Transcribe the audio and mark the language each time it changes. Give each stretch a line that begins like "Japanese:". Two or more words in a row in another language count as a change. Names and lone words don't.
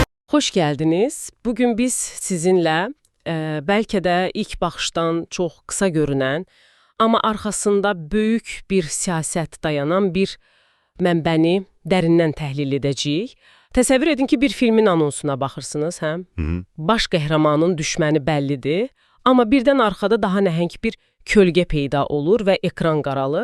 Turkish: Hoş geldiniz. Bugün biz sizinle belki de
Azerbaijani: ilk baxışdan çox qısa görünən, amma arxasında böyük bir siyasət dayanan bir mənbəni dərindən təhlil edəcəyik. Təsəvvür edin ki, bir filmin anonsuna baxırsınız, hə? Baş qəhrəmanın düşməni bəllidir, amma birdən arxada daha nəhəng bir kölgə peyda olur və ekran qaralır.